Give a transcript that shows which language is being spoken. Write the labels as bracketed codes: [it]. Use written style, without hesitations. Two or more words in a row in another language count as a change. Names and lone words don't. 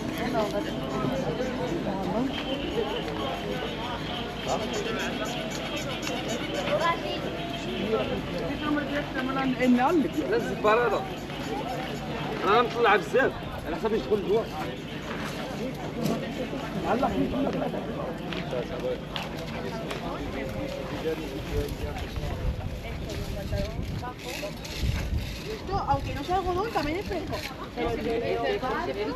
[ar] لا الزبارة هذا انا مطلع بزاف على حسب اش تدخل جوا [es] Esto, aunque no sea algodón, también es fresco. Pero el de leopardo,